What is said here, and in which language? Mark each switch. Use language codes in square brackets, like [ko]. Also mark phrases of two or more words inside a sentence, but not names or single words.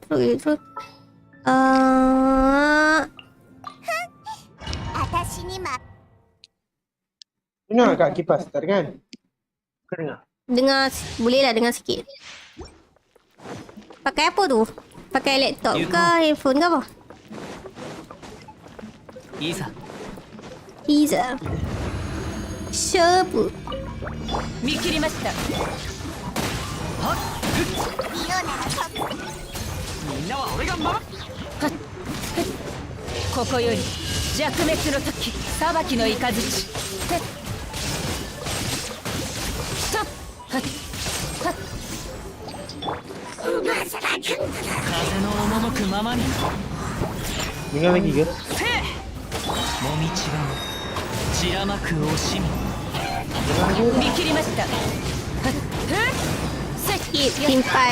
[ms] Dengar kat kipas, tak dengar? Kau dengar? Dengar, boleh lah dengar sikit. Pakai apa tu? Pakai laptop ke handphone ke apa? [ja] Iza. [ms] Siapa? [ja] Mikirimashita. ここより寂滅の時 裁きの雷. [ms] Dengar lagi ke? Skip, simpan.